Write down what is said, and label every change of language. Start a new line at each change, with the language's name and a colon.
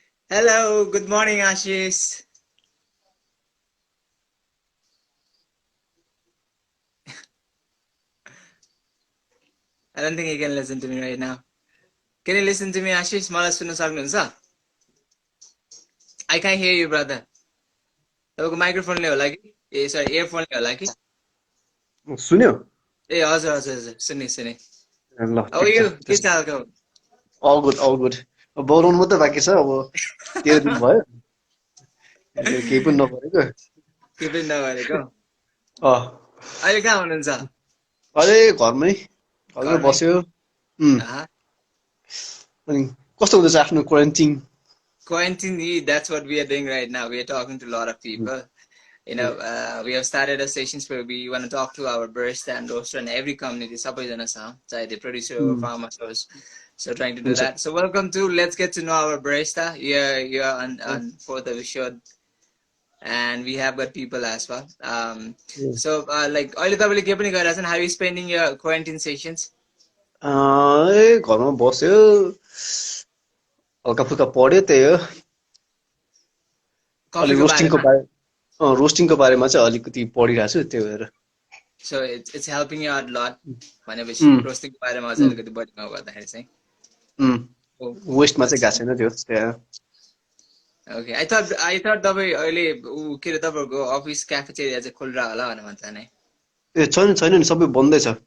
English: Hello, good morning, Ashish. I don't think he can listen to me right now. Can you listen to me, Ashish?
Nepali: मलाई सुन्न सक्नुहुन्छ?
English: I can't hear you, brother.
Nepali: तपाईँको माइक्रोफोनले होला कि? ए sorry, इयरफोनले होला कि? सुन्यो? ए हजुर हजुर हजुर, सुने सुने. ल
English: How are
Nepali: ठिक
English: you?
Nepali: छ. के छ हालको?
English: All good all good.
Nepali: बोलाउनु मात्रै बाँकी छ. अब 13 दिन भयो. केही पनि नगरेको. के पनि नगरेको? अहिले कहाँ हुनुहुन्छ? अहिले घरमै बस्यो. अनि कस्तो हुँदैछ आफ्नो quarantine?
English: Quarantine, that's what we are doing right now. We are talking to a lot of people. We have started a sessions where we want to talk to our barista and roaster and every community,
Nepali: सबैजना छ,
English: चाहे the producer or farmer stores. So trying to do that. So welcome to Let's Get to Know Our Barista. You're on 4th of the show, and we have got people as well. So like
Nepali: अहिले तपाईले के पनि गरिरहेछन्?
English: How are you spending your quarantine sessions?
Nepali: घरमा बस्यो. हल्का फुल्का पढ्यो, त्यही हो. अलि रोस्टिङको बारेमा चाहिँ अलिकति पढिरहेको छु, त्यही भएर.
English: So it's helping you out a lot.
Nepali: भनेपछि रोस्टिङको बारेमा अझ अलिकति बढी गर्दाखेरि चाहिँ. वेस्टमा चाहिँ गएको छैन त्यो त्यहाँ.
English: Okay, I thought
Nepali: तपाईँ अहिले के अरे तपाईँहरूको अफिस क्याफेटेरिया चाहिँ खोलेर होला भनेर भन्छ नि. ए छैन नि, सबै बन्दै छ.